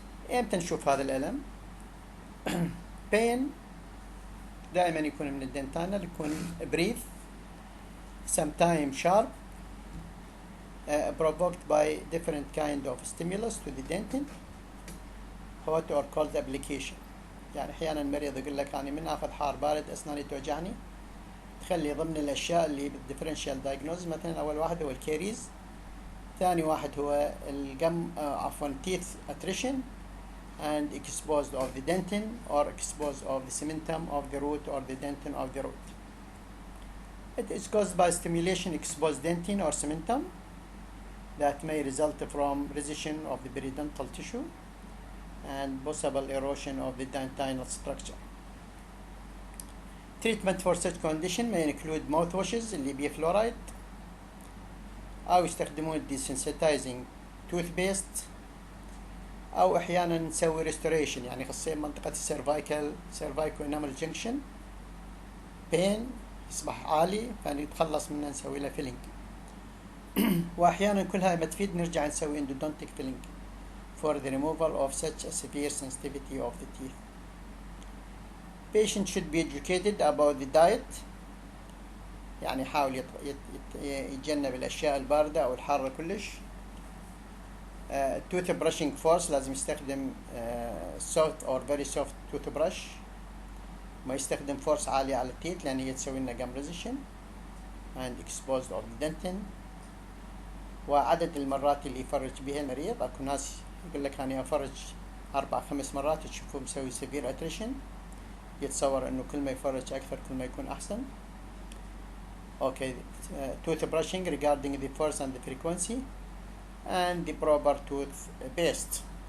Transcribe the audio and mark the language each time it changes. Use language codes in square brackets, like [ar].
[ar] امتى نشوف هذا الألم؟ [en] pain [ar] دائما يكون من الدنتانال، يكون [en] brief, sometimes sharp, provoked by different kind of stimulus to the dentin, hot or cold application. [ar] يعني أحيانا المريض يقول لك أنا من آخذ حار بارد أسناني توجعني، تخلي ضمن الأشياء اللي بالديفرنشال دايجنوز مثلا أول واحد هو الكيريز، ثاني واحد هو الجم عفوا [en] teeth attrition and exposed of the dentin or exposed of the cementum of the root [ar] or the dentin of the root. [en] It is caused by stimulation exposed dentin or cementum that may result from recession of the periodontal tissue and possible erosion of the dentinal structure. Treatment for such condition may include [ar] mouthwashes اللي بيه فلورايد، أو يستخدمون desensitizing toothpaste، أو أحيانا نسوي restoration يعني خاصية منطقة cervical enamel junction pain يصبح عالي فنتخلص منه نسوي له filling. وأحيانا كلها ما تفيد نرجع نسوي endodontic filling [en] for the removal of such a severe sensitivity of the teeth. Patient should be educated about the diet، [ar] يعني يحاول يتجنب الأشياء الباردة أو الحارة كلش. [en] tooth brushing force [ar] لازم يستخدم [en] soft or very soft toothbrush، [ar] ما يستخدم [en] force [ar] عالية على التيت لأن هي تسوي لنا [en] gum recession and exposed of the dentin. [ar] وعدد المرات اللي يفرج بها المريض، أكو ناس يقول لك أنا أفرج 4-5 مرات تشوفوه مسوي severe attrition، يتصور إنه كل ما يفرج أكثر كل ما يكون أحسن. [en] Okay, tooth brushing regarding the force and the frequency and the proper tooth paste.